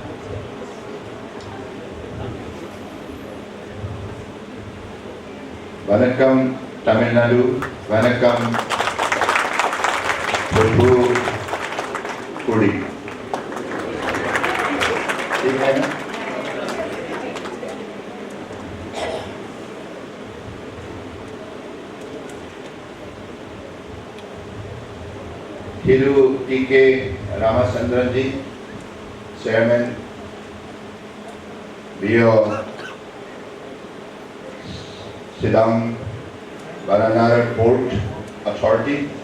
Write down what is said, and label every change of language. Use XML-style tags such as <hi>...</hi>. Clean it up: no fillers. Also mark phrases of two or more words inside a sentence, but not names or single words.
<en>Vanakkam Tamil Nadu, Vanakkam Tuticorin.</en> <hi>ठीक है ना?</hi> <en>Thiru T.K. Ramachandran ji, Chairman, VOC Port Authority.</en>